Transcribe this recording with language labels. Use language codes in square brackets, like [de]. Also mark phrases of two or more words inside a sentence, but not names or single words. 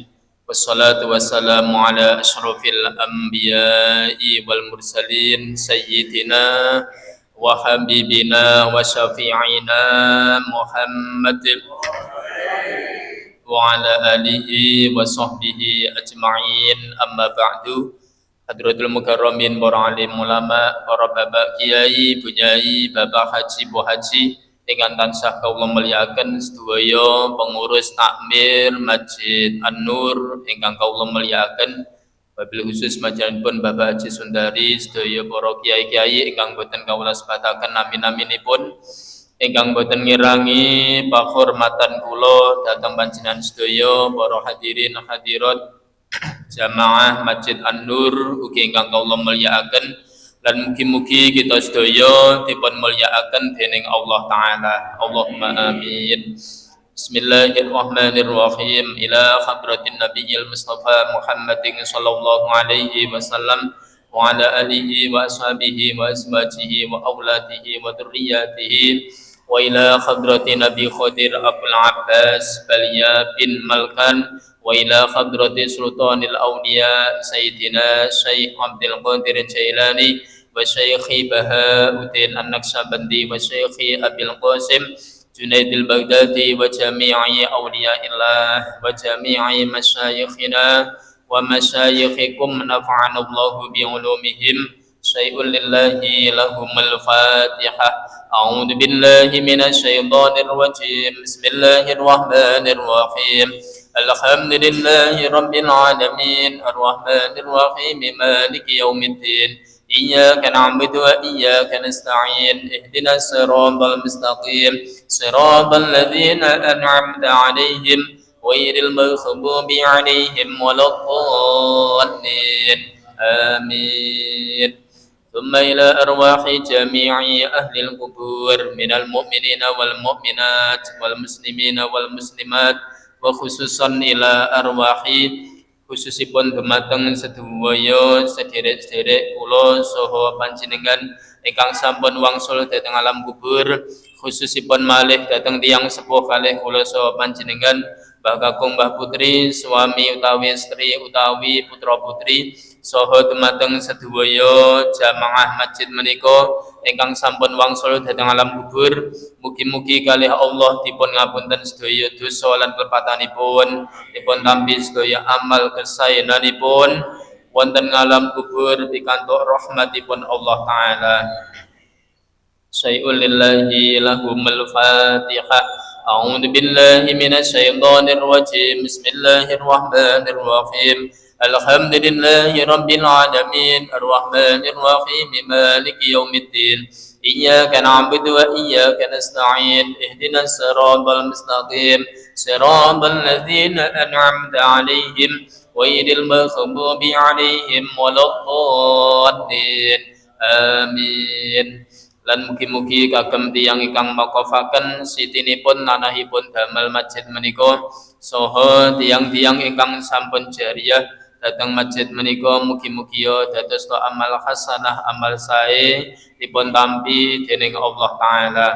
[ar] والصلاة والسلام على أشرف الأنبياء والمرسلين سيدنا وحبيبنا وشفيعنا محمد وعلى آله وصحبه أجمعين، أما بعد. حضرات المكرمين, [jv] para alim ulama, para bapak kiai, bunyai, bapak haji, bu haji ingkang tansah kawula mulyakaken sedaya pengurus takmir Masjid An-Nur ingkang kawula mulyakaken, [ar] وبالخصوص [jv] majalipun Bapak Haji Sundari, sedaya para kiai-kiai ingkang boten kawula sebataken amin-aminipun, ingkang boten ngirangi pakhormatan kula dhateng panjenengan sedaya para hadirin hadirat jamaah Masjid An-Nur ugi ingkang kawula mulyakaken, lan mugi-mugi kita sedaya dipun mulyakaken dening Allah taala. [ar] اللهم آمين. بسم الله الرحمن الرحيم. إلى حضرة النبي المصطفى محمد صلى الله عليه وسلم وعلى آله وأصحابه و أزواجه وأولاده وذرياته، وإلى حضرة النبي الخضر أبي العباس بليا بن ملكان، وإلى حضرة سلطان الأولياء سيدنا الشيخ عبد القادر الجيلاني والشيخ بهاء الدين النقشبندي والشيخ أبي القاسم الجنيد البغدادي وجميع أولياء الله وجميع مشايخنا ومشايخكم، نفعنا الله بعلومهم. شيء لله لهم الفاتحة. أعوذ بالله من الشيطان الرجيم. بسم الله الرحمن الرحيم. الحمد لله رب العالمين، الرحمن الرحيم، مالك يوم الدين. إياك نعبد وإياك نستعين. اهدنا الصراط المستقيم، صراط الذين أنعمت عليهم غير المغضوب عليهم ولا الضالين. Amin. ثم إلى أرواح جميع أهل القبور من المؤمنين والمؤمنات والمسلمين والمسلمات, وخصوصا إلى [jv] arwahi khususipun dumateng sedaya sederek-sederek kula saha panjenengan ingkang sampun wangsul dhateng alam kubur, khususipun malih dhateng tiyang sepuh kalih kula saha panjenengan, Mbah Kakung Mbah Putri, suami utawi istri utawi putra putri, saha dumateng sedaya jamaah masjid menika ingkang sampun wangsul dhateng alam kubur. Mugi-mugi kalih Allah dipun ngapunten sedaya dosa lan kepatanipun, dipun tampi sedaya amal kesaenanipun wonten ngalam kubur pikantuk rahmatipun Allah taala. [ar] شيء لله لهم الفاتحة. أعوذ بالله من الشيطان الرجيم. بسم الله الرحمن الرحيم. الحمد لله رب العالمين، الرحمن الرحيم، مالك يوم الدين. إياك نعبد وإياك نستعين. اهدنا الصراط المستقيم، صراط الذين أنعمت عليهم غير المغضوب عليهم ولا الضالين. Amin. [jv] Lan mugi-mugi kagem tiyang ingkang makofaken sitinipun nanahipun damel masjid menika saha tiyang-tiyang ingkang sampun jariyah dhateng masjid menika, mugi-mugi dados amal hasanah, amal sae dipun tampi dening Allah taala.